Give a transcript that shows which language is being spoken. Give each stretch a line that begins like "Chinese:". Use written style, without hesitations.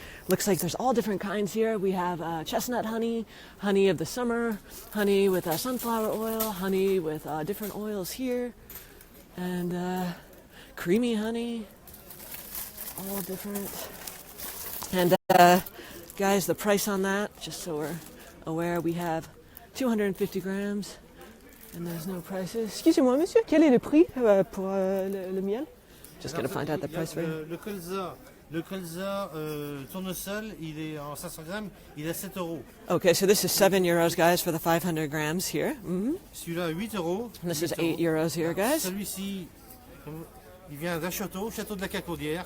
English: Looks like there's all different kinds here. We have chestnut honey, honey of the summer, honey with sunflower oil, honey with different oils here, and creamy honey, all different. And guys, the price on that, just so we're aware, we have 250 grams, and there's no prices.
French: Excusez-moi, monsieur, quel est le prix pour le miel?
English: Just going to find out the price for you.
French: Le colza tournesol, il est en 500 grammes, il est 7 euros.
English: Okay, so this is €7, guys, for the 500 grams here. Mm-hmm.
French: Celui-là, 8 euros.
English: And this is €8 here, guys.
French: Celui-ci, il vient d'un château de la Cacaudière.